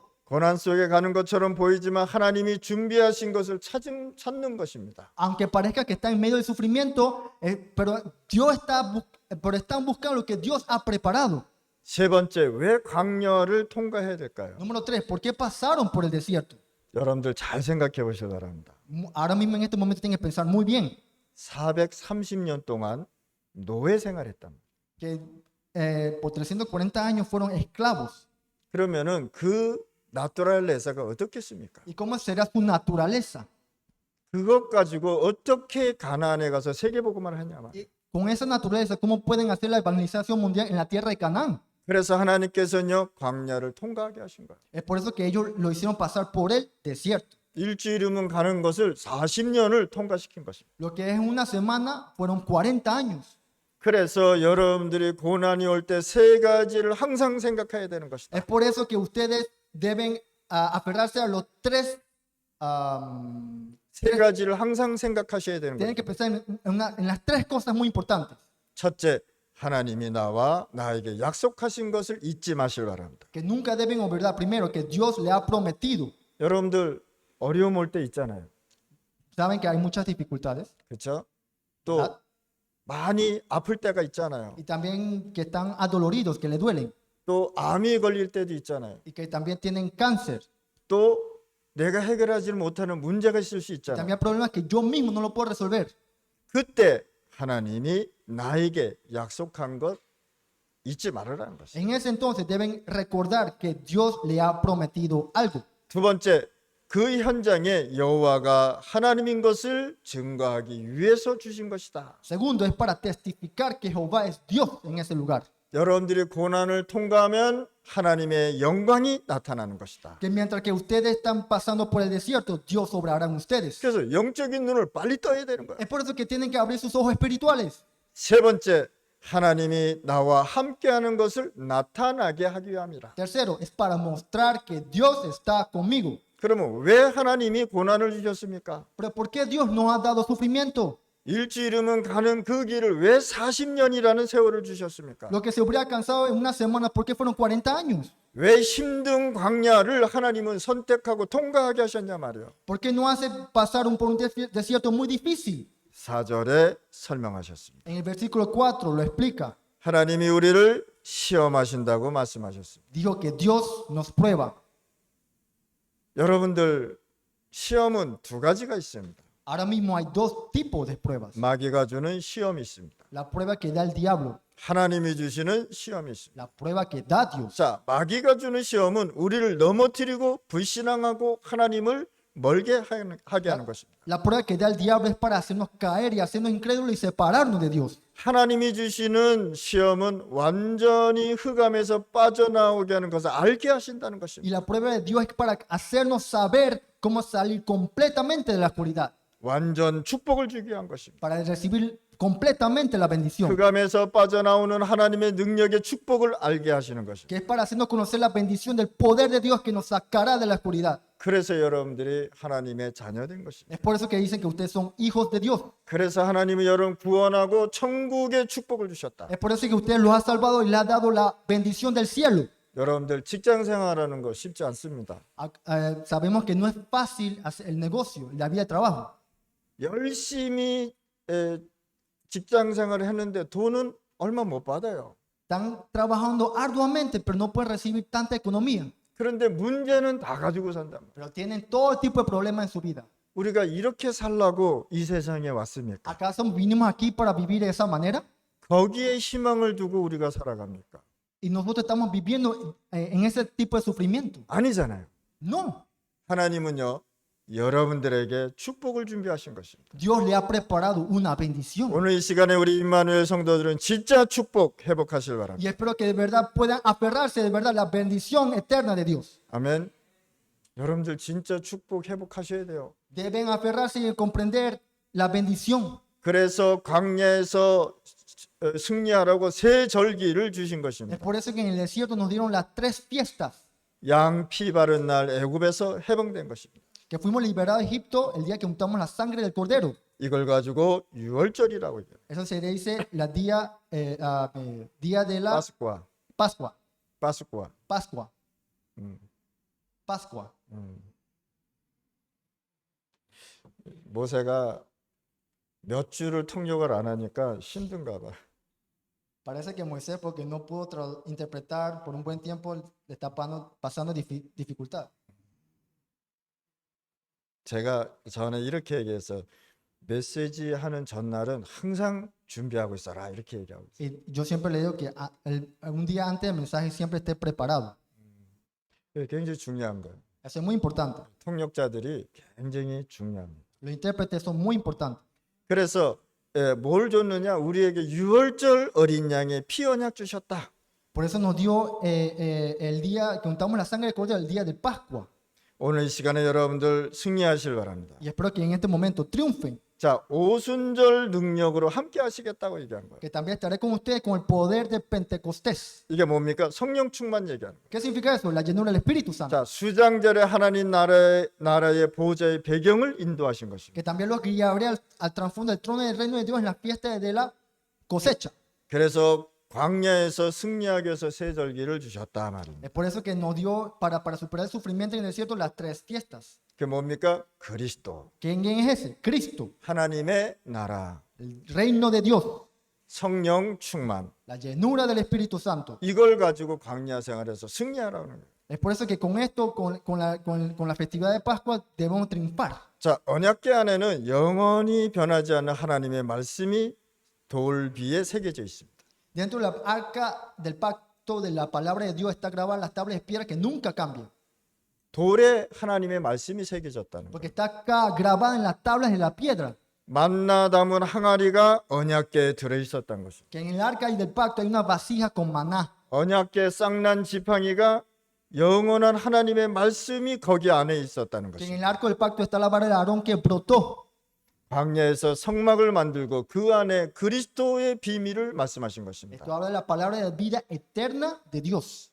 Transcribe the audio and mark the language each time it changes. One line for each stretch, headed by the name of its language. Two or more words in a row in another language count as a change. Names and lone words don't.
Korean: 고난 속에 가는 것처럼 보이지만 하나님이 준비하신 것을 찾는 것입니다.
Spanish: Aunque parezca que está en medio del sufrimiento, pero están buscando lo que Dios ha preparado.
Korean: 세 번째, 왜 광야를 통과해야 될까요?
Spanish: Número 3, ¿por qué pasaron por el desierto?
Korean: 여러분들 잘 생각해 보시기 바랍니다.
Spanish: Ahora mismo en este momento tienen que pensar muy bien
Korean: 430년 동안 노예 생활했단 말이에요.
Spanish: que por 340 años fueron esclavos.
Korean: 그러면은 그 나토랄레사가 어떻겠습니까?
Spanish: ¿Y cómo será su naturaleza?
Korean: 그것 가지고 어떻게 가나안에 가서 세계복음을 하냐면.
Spanish: Y con esa naturaleza, ¿cómo pueden hacer la evangelización mundial en la tierra de Canaán?
Korean: 그래서 하나님께서는요 광야를 통과하게 하신 거예요.
Spanish: Es por eso que ellos lo hicieron pasar por el desierto.
Korean: 일주일이면 가는 것을 40년을 통과시킨 것입니다.
Spanish: Lo que es una semana fueron 40 años.
Korean: 그래서 여러분들이 고난이 올 때 세 가지를 항상 생각해야 되는 것이다.
Spanish: Es por eso que ustedes deben aferrarse a los
Korean: 세 가지를 항상 생각하셔야 되는
Spanish: tienen que
Korean: 거예요.
Spanish: pensar en las tres cosas muy importantes.
Korean: 첫째, 하나님이 나와 나에게 약속하신 것을 잊지 마시기 바랍니다.
Spanish: Que nunca deben olvidar primero que Dios le ha prometido.
Korean: 여러분들 어려움 올 때 있잖아요.
Spanish: Saben que hay muchas dificultades
Korean: 그렇죠? 또
Spanish: ¿verdad?
Korean: 많이 아플 때가 있잖아요.
Spanish: Y también que están adoloridos, que le duelen
Korean: 또 암이 걸릴 때도 있잖아요.
Spanish: y que también tienen cáncer.
Korean: 또 내가 해결하지 못하는 문제가 있을 수
Spanish: Y
Korean: 있잖아요.
Spanish: también hay problemas que yo mismo no lo puedo resolver.
Korean: 그때 하나님이 나에게 약속한 것 잊지 말으라는 것이죠.
Spanish: En ese entonces deben recordar que Dios le ha prometido algo.
Korean: 두 번째, 그 현장에 여호와가 하나님인 것을 증거하기 위해서 주신 것이다.
Spanish: Segundo, es para testificar que Jehová es Dios en ese lugar.
Korean: 여러분들이 고난을 통과하면 하나님의 영광이 나타나는 것이다.
Spanish: Que mientras que ustedes están pasando por el desierto, Dios obrará en ustedes.
Korean: 그래서 영적인 눈을 빨리 떠야 되는 거예요.
Spanish: Es por eso que tienen que abrir sus ojos espirituales.
Korean: 세 번째, 하나님이 나와 함께하는 것을 나타나게 하기 위함이라.
Spanish: Tercero, es para mostrar que Dios está conmigo.
Korean: 그러면 왜 하나님이 고난을 주셨습니까?
Spanish: Pero ¿por qué Dios nos ha dado sufrimiento?
Korean: 일주일이면 가는 그 길을 왜 40년이라는 세월을 주셨습니까?
Spanish: Lo que se hubiera alcanzado en una semana, ¿por qué fueron 40 años?
Korean: 왜 힘든 광야를 하나님은 선택하고 통과하게 하셨냐 말이에요.
Spanish: ¿Por qué no hace pasar por un desierto muy difícil?
Korean: 4절에 설명하셨습니다.
Spanish: En el versículo 4 lo explica.
Korean: 하나님이 우리를 시험하신다고 말씀하셨습니다.
Spanish: Dijo que Dios nos prueba.
Korean: 여러분들 시험은 두 가지가 있습니다.
Spanish: Ahora mismo hay dos tipos de pruebas.
Korean: 마귀가 주는 시험이 있습니다.
Spanish: La prueba que da el diablo,
Korean: 하나님이 주시는 시험이 있습니다.
Spanish: la prueba que da Dios.
Korean: 자, 마귀가 주는 시험은 우리를 넘어뜨리고 불신앙하고 하나님을 멀게 하게 하는 것입니다.
Spanish: La prueba que da el diablo es para hacernos caer y hacernos incrédulos y separarnos de Dios.
Korean: 하나님이 주시는 시험은 완전히 흑암에서 빠져나오게 하는 것을 알게 하신다는
Spanish: Y
Korean: 것입니다.
Spanish: la prueba de Dios es para hacernos saber cómo salir completamente de la oscuridad,
Korean: 완전 축복을 주기 위한 것입니다.
Spanish: para recibir completamente la bendición,
Korean: 흑암에서 빠져나오는 하나님의 능력의 축복을 알게 하시는 것입니다.
Spanish: que es para hacernos conocer la bendición del poder de Dios que nos sacará de la oscuridad.
Korean: 그래서 여러분들이 하나님의 자녀된 것입니다.
Spanish: Es por eso que dicen que ustedes son hijos de Dios.
Korean: 그래서 하나님이 여러분 구원하고 천국의 축복을 주셨다.
Spanish: Es por eso que ustedes los ha salvado y les ha dado la bendición del cielo.
Korean: 여러분들 직장 생활하는 거 쉽지 않습니다.
Spanish: Sabemos que no es fácil hacer el negocio, la vida de trabajo.
Korean: 열심히 직장 생활을 했는데 돈은 얼마 못 받아요.
Spanish: Están trabajando arduamente, pero no pueden recibir tanta economía.
Korean: 그런데 문제는 다 가지고 산다.
Spanish: Pero tienen todo tipo de problemas en su vida.
Korean: 우리가 이렇게 살라고 이 세상에 왔습니까?
Spanish: ¿Acaso vinimos aquí para vivir de esa manera?
Korean: 거기에 희망을 두고 우리가 살아갑니까?
Spanish: Y nosotros estamos viviendo en ese tipo de sufrimiento.
Korean: 아니잖아요.
Spanish: No.
Korean: 하나님은요, 여러분들에게 축복을 준비하신 것입니다.
Spanish: Dios le ha preparado una bendición.
Korean: 오늘 이 시간에 우리 임마누엘 성도들은 진짜 축복 회복하실 바랍니다.
Spanish: Y espero que de verdad puedan aferrarse de verdad a la bendición eterna de Dios.
Korean: 아멘. 여러분들 진짜 축복 회복하셔야 돼요.
Spanish: Deben aferrarse y comprender la bendición.
Korean: 그래서 광야에서 승리하라고 세 절기를 주신
Spanish: Es
Korean: 것입니다.
Spanish: por eso que en el desierto nos dieron las 3 fiestas.
Korean: 양 피 바른 날 애굽에서 해방된 것입니다.
Spanish: Que fuimos liberados de Egipto el día que untamos la sangre del cordero.
Korean: 이걸 가지고 유월절이라고 해요.
Spanish: Eso se le dice día de la 파스쿠아, Pascua. 파스쿠아. Pascua. 음, Pascua.
Korean: 모세가 몇 주를 통역을 안 하니까 힘든가 봐.
Spanish: Parece que Moisés, porque no pudo interpretar por un buen tiempo, le está pasando dificultad.
Korean: 제가 전에 이렇게 얘기해서 메시지 하는 전날은 항상 준비하고 있어라 이렇게 얘기하고 있어요.
Spanish: Y yo siempre le digo que un día antes del mensaje siempre esté preparado.
Korean: 이게 굉장히 중요한 거예요.
Spanish: Eso es muy importante.
Korean: 통역자들이 굉장히 중요합니다.
Spanish: Los intérpretes son muy importantes.
Korean: 그래서 뭘 줬느냐? 우리에게 유월절 어린 양의 피 언약 주셨다.
Spanish: Por eso nos dio el día que untamos la sangre del cordero, el día de Pascua.
Korean: 오늘 이 시간에 여러분들 승리하실 바랍니다.
Spanish: Y espero que en este momento triunfen.
Korean: 자, 오순절 능력으로 함께 하시겠다고 얘기하는 거예요.
Spanish: Que también estaré con ustedes con el poder de Pentecostés.
Korean: 이게 뭡니까? 성령 충만 얘기하는 거예요.
Spanish: ¿Qué significa eso? La llenura del Espíritu Santo.
Korean: 자, 수장절에 하나님 나라의 보호자의 배경을 인도하신 것입니다.
Spanish: Que también los guiaré al trasfondo del trono del reino de Dios en la fiesta de la cosecha.
Korean: 그래서 광야에서 승리하기 위해서 세 절기를 주셨다 말입니다.
Spanish: Es por eso que nos dio para superar el sufrimiento en el desierto las 3 fiestas.
Korean: 그게 뭡니까? 그리스도,
Spanish: ¿Quién es ese? Cristo,
Korean: 하나님의 나라,
Spanish: el reino de Dios,
Korean: 성령 충만.
Spanish: la llenura del Espíritu Santo.
Korean: 이걸 가지고 광야 생활에서 승리하라는 거예요.
Spanish: Es por eso que con esto, con la festividad de Pascua, debemos triunfar.
Korean: 자, 언약궤 안에는 영원히 변하지 않는 하나님의 말씀이 돌비에 새겨져 있습니다.
Spanish: Dentro de la arca del pacto de la palabra de Dios está grabada las tablas de piedra que nunca cambian.
Korean: 돌에 하나님의 말씀이 새겨졌다는 거예요.
Spanish: Porque está acá grabada en las tablas de la piedra.
Korean: 만나 담은 항아리가 언약궤에 들어 있었던 것입니다.
Spanish: Que en el arca y del pacto hay una vasija con maná.
Korean: 언약궤 쌍난 지팡이가 영원한 하나님의 말씀이 거기 안에 있었다는
Spanish: Que en
Korean: 것입니다.
Spanish: el arco del pacto está la vara de Aarón que brotó.
Korean: 광야에서 성막을 만들고 그 안에 그리스도의 비밀을 말씀하신 것입니다.
Spanish: Esto habla de la palabra de vida eterna de Dios.